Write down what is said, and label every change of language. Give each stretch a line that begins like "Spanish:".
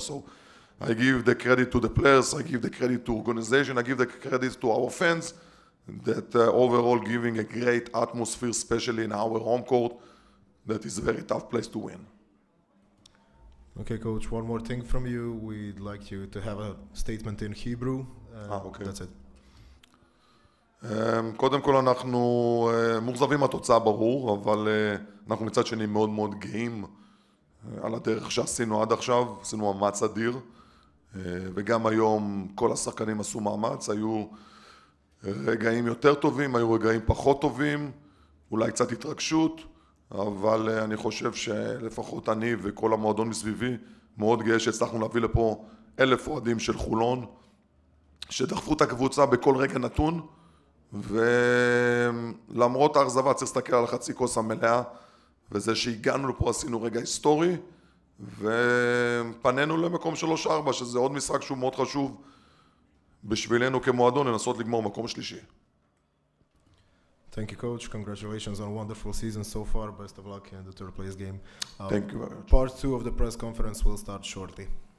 English: So I give the credit to the players, I give the credit to organization, I give the credit to our fans, that overall giving a great atmosphere, especially in our home court, that is a very tough place to win. Okay, Coach, one more thing from you. We'd like you to have a statement in Hebrew. Okay. That's it.
Hebrew: קודם כל אנחנו מוחזבים מהתוצאה ברור, אבל אנחנו מצד שני מאוד מאוד גאים על הדרך שעשינו עד עכשיו. עשינו מאמץ אדיר, וגם היום כל השחקנים עשו מאמץ. היו רגעים יותר טובים, היו רגעים פחות טובים, אולי קצת התרגשות, אבל אני חושב שלפחות אני וכל המועדון מסביבי מאוד גאה שהצלחנו להביא לפה 1,000 אוהדים של חולון, שדחפו את הקבוצה בכל רגע נתון, ולמרות האכזבה צריך להסתכל על חצי כוס המלאה, וזה שהגענו לפה עשינו רגע היסטורי, ופנינו למקום 3-4, שזה עוד משחק שהוא מאוד חשוב בשבילנו כמועדון, לנסות לגמור מקום שלישי.
English: Thank you, coach. Congratulations on a wonderful season so far. Best of luck in the third place game. Thank you very much. Part 2 of the press conference will start shortly.